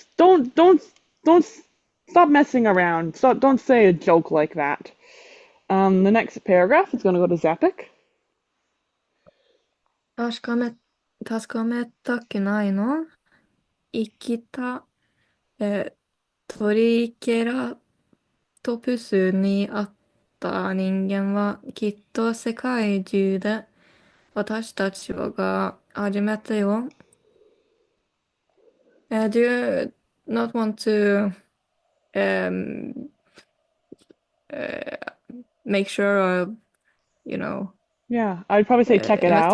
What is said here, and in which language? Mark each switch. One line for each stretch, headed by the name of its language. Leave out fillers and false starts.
English: Don't stop messing around. Don't say a joke like that. The next paragraph is going to go to Zapik.
Japanese: 確かめたくないの生きた、トリケラトプスに会った人間はきっと世界中で私たちが初めてよ。
English: Do you not want to um, uh, make sure or, you know, Yeah, I'd probably say check it out.